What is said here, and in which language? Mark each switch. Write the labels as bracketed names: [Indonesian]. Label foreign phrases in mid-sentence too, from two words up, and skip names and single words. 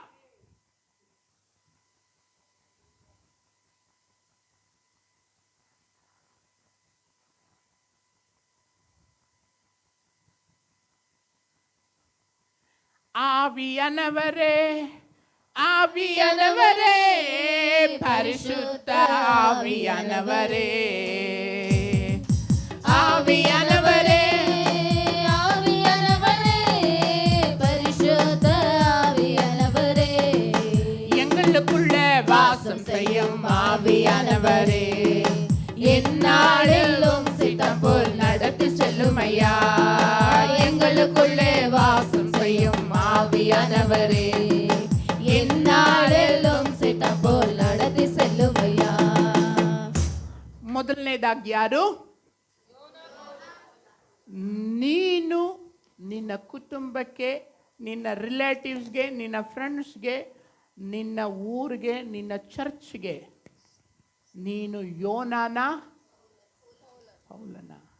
[Tamil] ஆவியானவரே, ஆவியானவரே, பரிசுத்த ஆவியானவரே. ஆவியானவரே, ஆவியானவரே, பரிசுத்த ஆவியானவரே. எங்களுக்குள்ள வாசம் செய்யும் ஆவியானவரே. எந்நாளிலும் சித்தம் போல் நடத்தி செல்லும் ஐயா. எங்களுக்குள்ளே வாசம் செய்யும் ஆவியானவரே. எந்நாளிலும் சித்தம் போல் நடத்தி செல்லும் ஐயா. [Kannada] ಮೊದಲನೇದಾಗಿ ಯಾರು? ನೀನು ನಿನ್ನ ಕುಟುಂಬಕ್ಕೆ, ನಿನ್ನ ರಿಲೇಟಿವ್ಸ್ಗೆ, ನಿನ್ನ ಫ್ರೆಂಡ್ಸ್ಗೆ, ನಿನ್ನ ಊರಿಗೆ, ನಿನ್ನ ಚರ್ಚ್ಗೆ ನೀನು ಯೋನಾನ ಪೌಲನ?